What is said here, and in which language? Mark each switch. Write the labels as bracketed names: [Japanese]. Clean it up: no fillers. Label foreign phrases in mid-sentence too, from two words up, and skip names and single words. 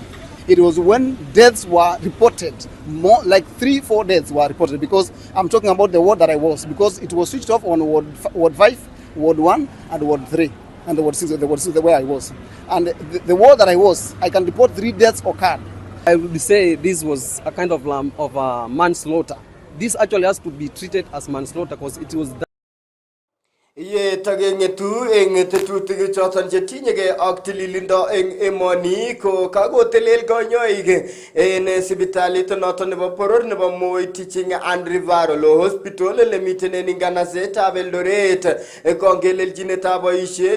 [English] It was when deaths were reported, more like 3-4 deaths were reported, because I'm talking about the ward that I was, because it was switched off on ward 5, ward 1, and ward 3, and the ward 6, where I was. And the ward that I was, I can report 3 deaths occurred. I would say this was a kind of manslaughter. This actually has to be treated as manslaughter because it was [Kalenjin] Ye tagengetu eng tetutik choton chetinyege ak tililindo eng emoni ko kagotelel konyoik en sipitalit noton nebo poror nebo Moi Teaching and Referral Hospital lemiten en nganasetab Eldoret kongelelchinetab boisiet